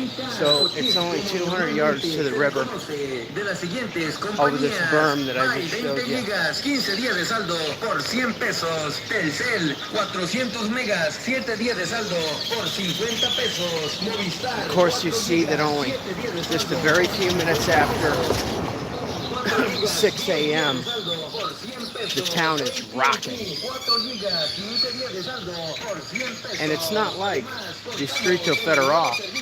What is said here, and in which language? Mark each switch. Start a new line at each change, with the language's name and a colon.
English: So it's only 200 yards to the river over this berm that I just showed you.
Spanish: 15 días de saldo por 100 pesos. Telcel, 400 megas, 7 días de saldo por 50 pesos. Movistar.
English: Of course, you see that only just a very few minutes after 6 a.m. the town is rocking. And it's not like Distrito Federal.